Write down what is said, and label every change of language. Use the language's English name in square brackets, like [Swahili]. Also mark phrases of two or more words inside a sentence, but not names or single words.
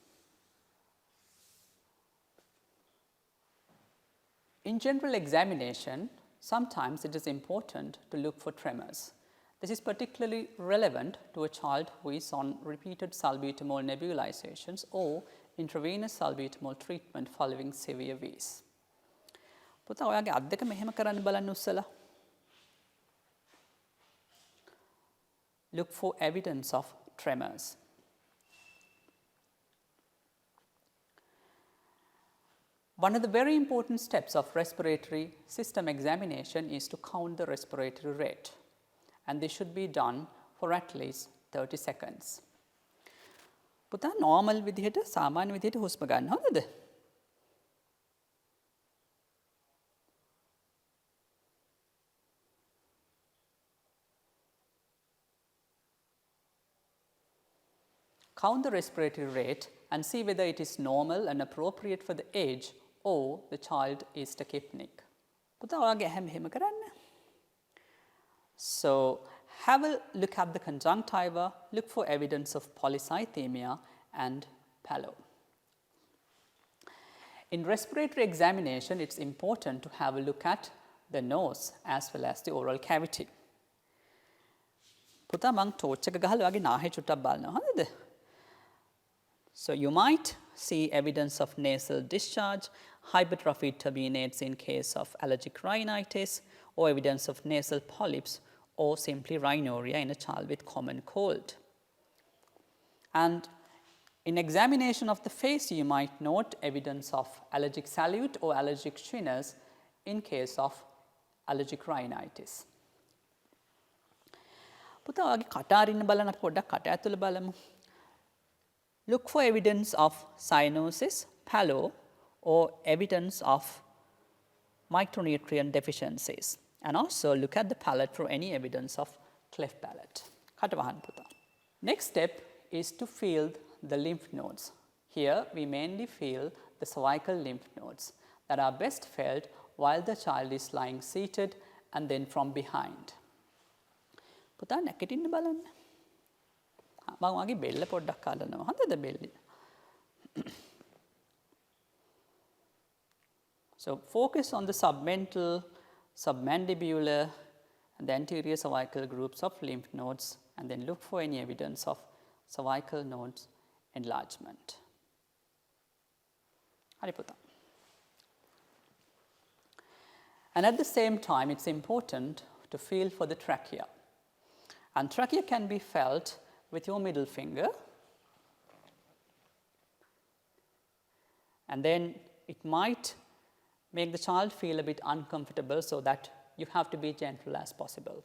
[English] In general examination, sometimes it is important to look for tremors. This is particularly relevant to a child who is on repeated salbutamol nebulizations or intravenous salbutamol treatment following severe V's. [Sinhala] පුතා ඔයාගේ අත් දෙක මෙහෙම කරන්න බලන්න උස්සලා. [English] Look for evidence of tremors. One of the very important steps of respiratory system examination is to count the respiratory rate. And this should be done for at least 30 seconds. [Sinhala] පුතා normal විදිහට සාමාන්‍ය විදිහට හුස්ම ගන්න හොඳද? [English] Count the respiratory rate and see whether it is normal and appropriate for the age or the child is tachypnic. [Sinhala] පුතා ඔයාගේ ඇහැ මෙහෙම කරන්න. [English] So have a look at the conjunctiva, look for evidence of polycythemia and pallo. In respiratory examination, it's important to have a look at the nose as well as the oral cavity. [Sinhala] පුතා මං ටෝච් එක ගහලා ඔයාගේ නාහේ චුට්ටක් බලනවා හරිද? [English] So you might see evidence of nasal discharge, hypertrophy turbinates in case of allergic rhinitis, or evidence of nasal polyps, or simply rhinorrhea in a child with common cold. And in examination of the face, you might note evidence of allergic salute or allergic shinners in case of allergic rhinitis. [Sinhala] පුතා ඔයාගේ කට අරින්න බලන්න අපි පොඩ්ඩක් කට ඇතුළ බලමු. [English] Look for evidence of cyanosis, palo, or evidence of micronutrient deficiencies. And also look at the palate for any evidence of cleft palate. [Sinhala] කට වහන්න පුතා. [English] Next step is to feel the lymph nodes. Here we mainly feel the cervical lymph nodes that are best felt while the child is lying seated and then from behind. [Sinhala] පුතා නැගිටින්න බලන්න. මම වගේ බෙල්ල පොඩ්ඩක් අල්ලනවා. හරිද බෙල්ල? [English] So focus on the submental, submandibular and the anterior cervical groups of lymph nodes and then look for any evidence of cervical nodes enlargement. [Sinhala] හරි පුතා. [English] And at the same time, it's important to feel for the trachea. And trachea can be felt with your middle finger. And then it might make the child feel a bit uncomfortable, so that you have to be gentle as possible.